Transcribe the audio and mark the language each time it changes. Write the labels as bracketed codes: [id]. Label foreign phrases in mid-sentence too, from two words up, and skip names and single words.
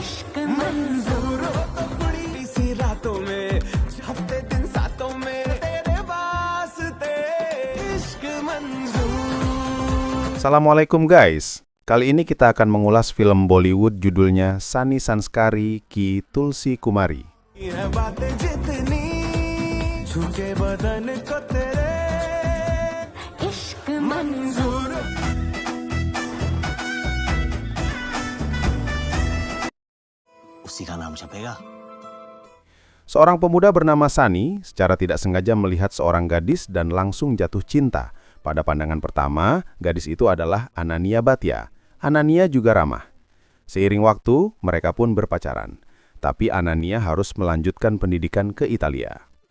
[hi] मंजूर हो तो बड़ी सी रातों में हफ्ते दिन सातों में तेरे वास्ते इश्क मंजूर. [id] Assalamualaikum guys. Kali ini kita akan mengulas film Bollywood judulnya Sunny Sanskari Ki Tulsi Kumari. [hi] ये बातें जितनी झुके बदन को तेरे इश्क मंजूर. उसी का नाम छपेगा. [id] Seorang pemuda bernama Sunny secara tidak sengaja melihat seorang gadis dan langsung jatuh cinta. Pada pandangan pertama, gadis itu adalah Ananya Bhatia. Ananya juga ramah. Seiring waktu, mereka pun berpacaran. Tapi Ananya harus melanjutkan pendidikan ke Italia.